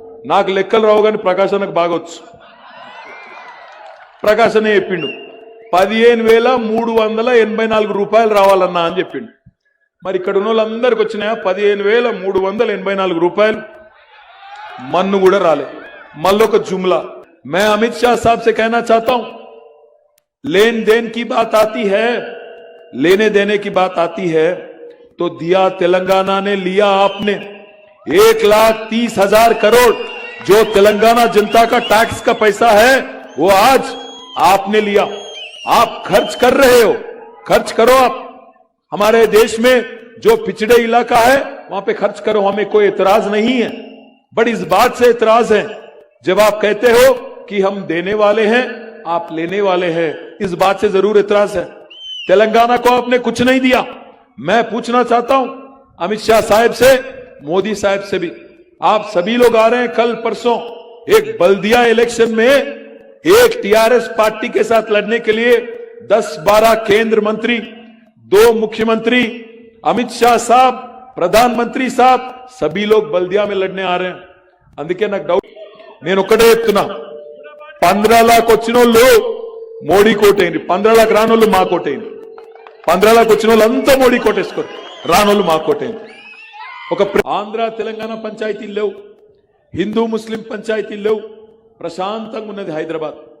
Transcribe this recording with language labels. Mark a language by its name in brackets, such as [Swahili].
[Telugu] నాకు లెక్కలు రావు కానీ ప్రకాశనకు బాగొచ్చు। ప్రకాశనే చెప్పిండు 15,384 రూపాయలు రావాలన్నా అని చెప్పిండు। మరి ఇక్కడ ఉన్న వాళ్ళందరికి వచ్చినాయా 15,384 రూపాయలు? మన్ను కూడా రాలే। [Hindi] మళ్ళొక जुमला, मैं अमित शाह साहब से कहना चाहता हूं, लेन देन की बात आती है, लेने देने की बात आती है तो दिया तेलंगाना ने, लिया आपने। 1,30,000 करोड़ जो तेलंगाना जनता का टैक्स का पैसा है वो आज आपने लिया। आप खर्च कर रहे हो, खर्च करो। आप हमारे देश में जो पिछड़े इलाका है वहां पे खर्च करो, हमें कोई एतराज नहीं है। बट इस बात से एतराज है जब आप कहते हो कि हम देने वाले हैं, आप लेने वाले हैं, इस बात से जरूर एतराज है। तेलंगाना को आपने कुछ नहीं दिया। मैं पूछना चाहता हूं अमित शाह साहब से, मोदी साहब से भी, आप सभी लोग आ रहे हैं कल परसों एक बल्दिया इलेक्शन में एक टीआरएस पार्टी के साथ लड़ने के लिए 10-12 केंद्र मंत्री, 2 मुख्यमंत्री, अमित शाह साहब, प्रधानमंत्री साहब, सभी लोग बल्दिया में लड़ने आ रहे हैं। [Telugu] अंदके నాకు డౌట్, నేను ఒకటే చెప్తున్నా, 15 लाख వచ్చినోళ్ళు మోడీ కోటేయండి, 15 लाख రానోళ్ళు మా కోటేయండి। 15 लाख వచ్చిన వాళ్ళంతా మోడీ కోటేసుకోరు, రానోళ్ళు మా కోటేయండి। ఒక ఆంధ్ర తెలంగాణ పంచాయతీలు లేవు, హిందూ ముస్లిం పంచాయతీలు లేవు, ప్రశాంతంగా ఉన్నది హైదరాబాద్।